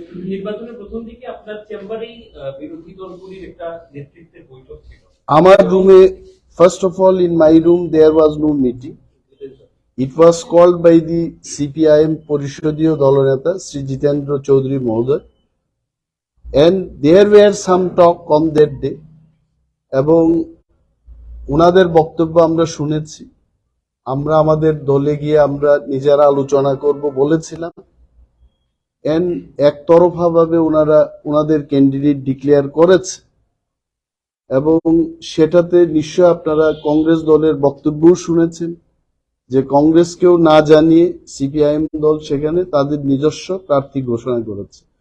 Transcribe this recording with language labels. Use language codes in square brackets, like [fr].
[bn] নির্বাচনের প্রথম দিকে আপনার চেম্বারেই বিরোধী দলগুলির একটা নেতৃত্বের বৈঠক ছিল। আমার রুমে, [en] First of all in my room there was no meeting. It was called by the CPIM [bn] পরিষদীয় দলনেতা শ্রী জিতেন্দ্র চৌধুরী মহোদয়, [en] and there were some talk on that day, [bn] এবং ওনাদের বক্তব্য আমরা শুনেছি। আমরা আমাদের দলে গিয়ে আমরা নিজেরা আলোচনা করব বলেছিলাম, এন্ড একতরফা ভাবে ওনারা ওনাদের ক্যান্ডিডেট ডিক্লেয়ার করেছে, এবং সেটাতে নিশ্চয় আপনারা কংগ্রেস দলের বক্তব্যও শুনেছেন যে কংগ্রেসকেও না জানিয়ে সিপিআইএম দল সেখানে তাদের নিজস্ব প্রার্থী ঘোষণা করেছে।